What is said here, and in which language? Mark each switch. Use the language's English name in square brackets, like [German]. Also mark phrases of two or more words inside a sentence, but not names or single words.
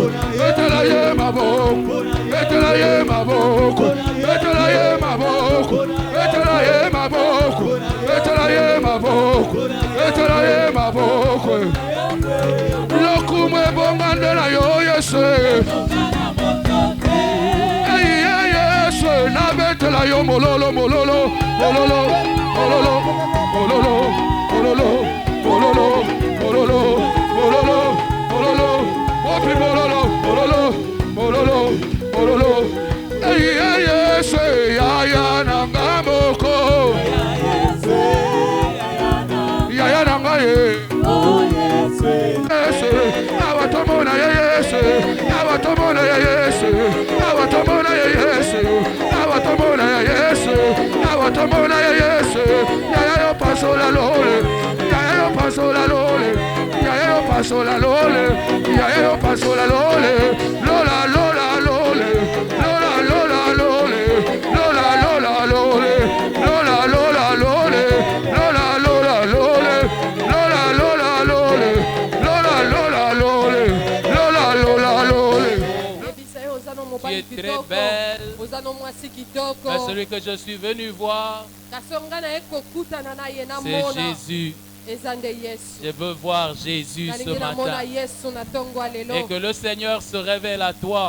[Lingala] Etalaye maboko. Etalaye maboko. Etalaye maboko. Etalaye maboko. Etalaye maboko. Etalaye maboko. Lokumwe bongandela yo Yesu. Yesu na betela yo mololo mololo mololo mololo mololo mololo mololo mololo mololo mololo opi mololo mololo mololo mololo Yesu ya nangamoko ya nangaye Yesu awatomona Yesu awatomona Yesu awatomona Yesu awatomona Yesu awatomona Yesu ya yo paso la lole ya yo paso la lole ya yo paso la lole ya yo paso la lole lola lola lole lola lola lole lola lola lole lola lola lole lola lola lole lola lola lole lola lola lole lola lola lole. [French] Tu es très belle. Mais celui que je suis venu voir, c'est Jésus. Je veux voir Jésus ce matin. Et que le Seigneur se révèle à toi.